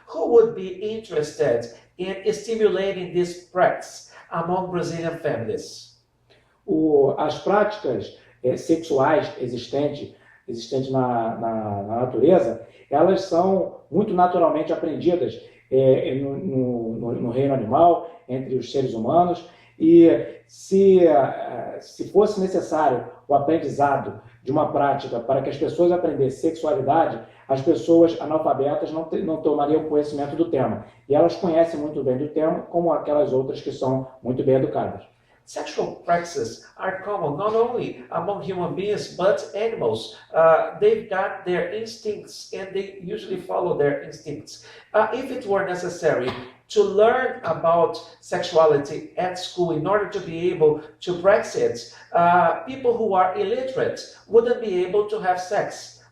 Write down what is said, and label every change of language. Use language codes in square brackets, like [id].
[en] Who would be interested in stimulating this practice among Brazilian families? [pt] As práticas sexuais existentes na natureza, elas são muito naturalmente aprendidas no reino animal, entre os seres humanos, e se fosse necessário o aprendizado de uma prática para que as pessoas aprendessem sexualidade, as pessoas analfabetas não tomariam conhecimento do tema. E elas conhecem muito bem do tema, como aquelas outras que são muito bem educadas. [en] Sexual practices are common not only among human beings but animals. They've got their instincts and they usually follow their instincts. If it were necessary to learn about sexuality at school in order to be able to practice it, people who are illiterate wouldn't be able to have sex.